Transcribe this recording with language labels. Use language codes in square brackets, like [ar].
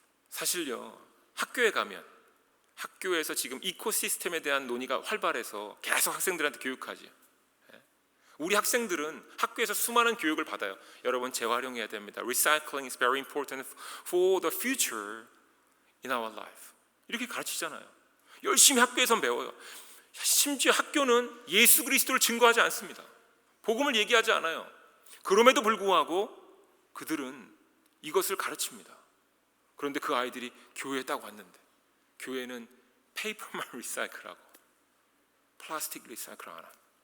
[ko] 사실요, 학교에 가면 학교에서 지금 이코시스템에 대한 논의가 활발해서 계속 학생들한테 교육하지. 우리 학생들은 학교에서 수많은 교육을 받아요. 여러분, 재활용해야 됩니다. [en] Recycling is very important for the future in our life. [ko] 이렇게 가르치잖아요. 열심히 학교에서 배워요. 심지어 학교는 예수 그리스도를 증거하지 않습니다. 복음을 얘기하지 않아요. 그럼에도 불구하고 그들은 이것을 가르칩니다. 그런데 그 아이들이 교회에 딱 왔는데 교회는 페이퍼만 리사이클하고 플라스틱 리사이클 안 합니다.